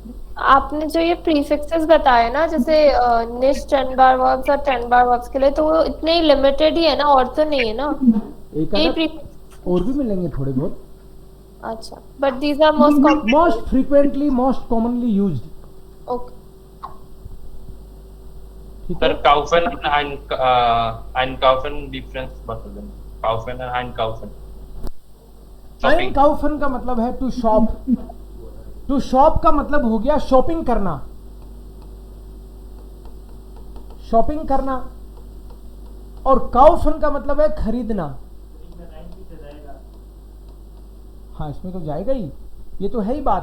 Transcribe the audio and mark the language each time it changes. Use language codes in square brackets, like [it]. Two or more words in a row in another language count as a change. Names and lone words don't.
[hi] आपने जो ये प्रीफिक्सेस बताए ना, जैसे निश 10 बार वर्ब्स और 10 बार वर्ब्स के लिए, तो वो इतने ही लिमिटेड ही है ना, और तो नहीं है ना? एक यही आधा प्रीफिक्स। और भी मिलेंगे थोड़े बहुत। [en] अच्छा, but these are most common. most frequently, most commonly used. ओके। [hi] ठीक है। सर kaufen and einkaufen डिफरेंस बता दें। [de] kaufen and einkaufen शॉपिंग। [hi] einkaufen का मतलब है [en] to shop. to shop [hi] का मतलब हो गया शॉपिंग करना, शॉपिंग करना। और काउफन का मतलब है खरीदना। हाँ, इसमें तो जाएगा ही, ये तो है ही बात।